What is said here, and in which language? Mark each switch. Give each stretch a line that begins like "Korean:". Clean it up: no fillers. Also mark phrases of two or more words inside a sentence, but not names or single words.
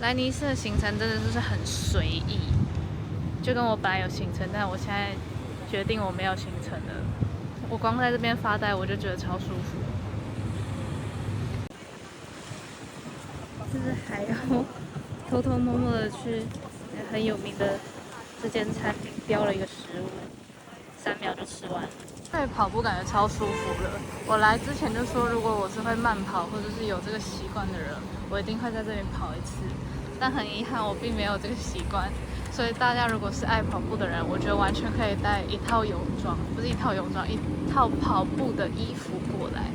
Chinese: 來尼斯的行程真的就是很隨意，就跟我本來有行程，但我現在決定我沒有行程了。我光在這邊發呆，我就覺得超舒服。就是還要偷偷摸摸的去很有名的這間餐廳標了一個食物，3秒就吃完了。对，跑步感覺超舒服了。我來之前就說，如果我是會慢跑或者是有這個習慣的人，我一定會在這邊跑一次。但很遺憾，我並沒有這個習慣。所以大家如果是愛跑步的人，我覺得完全可以帶一套泳裝，不是一套泳裝，一套跑步的衣服過來。